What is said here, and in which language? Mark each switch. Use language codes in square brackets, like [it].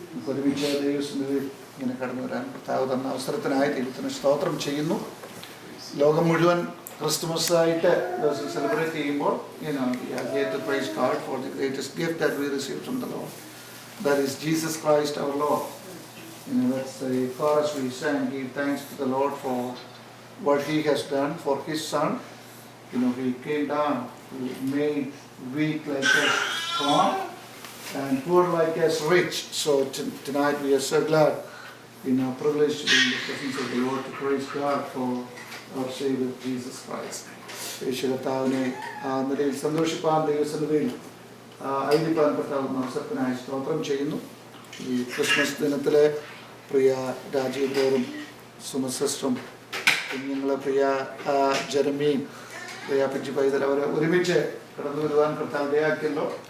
[ml] ഒരുമിച്ച് ദൈവസന്നിധിയിൽ ഇങ്ങനെ കടന്നു വരാൻ കർത്താവ് തന്ന അവസരത്തിനായി ദൈവത്തിന് സ്തോത്രം ചെയ്യുന്നു. ലോകം മുഴുവൻ ക്രിസ്തുമസായിട്ട് സെലിബ്രേറ്റ് ചെയ്യുമ്പോൾ [en] to praise God for the greatest gift that we received from the Lord. That is Jesus Christ our Lord. That's the chorus we sang, give thanks to the Lord for what He has done for His Son. He came down, He made weak like us strong and poor like us rich. So tonight we are so glad, privileged to be in the presence of the Lord to praise God for our Savior Jesus Christ. [ml] യേശുകർത്താവിനെ ആ നിലയിൽ സന്തോഷിപ്പാൻ ദൈവസന്നിധിയിൽ ആയിരിക്കാൻ കർത്താവുന്ന അവസരത്തിനായി സ്തോത്രം ചെയ്യുന്നു. ഈ Christmas ദിനത്തിലെ പ്രിയ രാജീവ് ബ്രദറും സുമ സിസ്റ്ററും കുഞ്ഞുങ്ങളെ പ്രിയ ജെറമിയും പ്രിയ പിജി പൈതൽ അവരെ ഒരുമിച്ച് കടന്നു വരുവാൻ കർത്താവ് ഇടയാക്കിയല്ലോ.